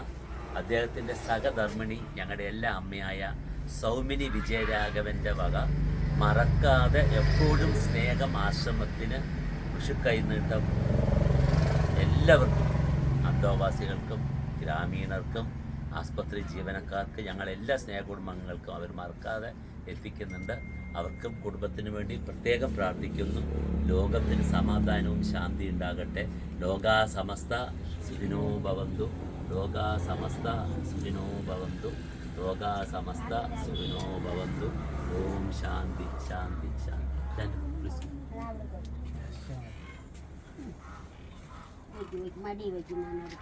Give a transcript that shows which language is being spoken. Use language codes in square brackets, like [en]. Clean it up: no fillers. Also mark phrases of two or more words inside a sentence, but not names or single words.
[ml] അദ്ദേഹത്തിൻ്റെ സഹധർമ്മിണി ഞങ്ങളുടെ എല്ലാ അമ്മയായ സൗമിനി വിജയരാഘവൻ്റെ വക മറക്കാതെ എപ്പോഴും സ്നേഹം ആശ്രമത്തിന് വിഷു കൈനീട്ടം എല്ലാവർക്കും, അന്തോവാസികൾക്കും ഗ്രാമീണർക്കും ആസ്പത്രി ജീവനക്കാർക്ക്, ഞങ്ങളെല്ലാ സ്നേഹ കുടുംബാംഗങ്ങൾക്കും അവർ മറക്കാതെ എത്തിക്കുന്നുണ്ട്. അവർക്കും കുടുംബത്തിന് വേണ്ടി പ്രത്യേകം പ്രാർത്ഥിക്കുന്നു. ലോകത്തിന് സമാധാനവും ശാന്തി ഉണ്ടാകട്ടെ. [sa] ലോകാ സമസ്ത സുഖിനോ ഭവന്തു, ലോകാ സമസ്ത സുഖിനോ ഭവന്തു, ലോകാ സമസ്ത സുഖിനോ ഭവന്തു. ഓം ശാന്തി ശാന്തി ശാന്തി. [ml] മടി വയ്ക്കുന്ന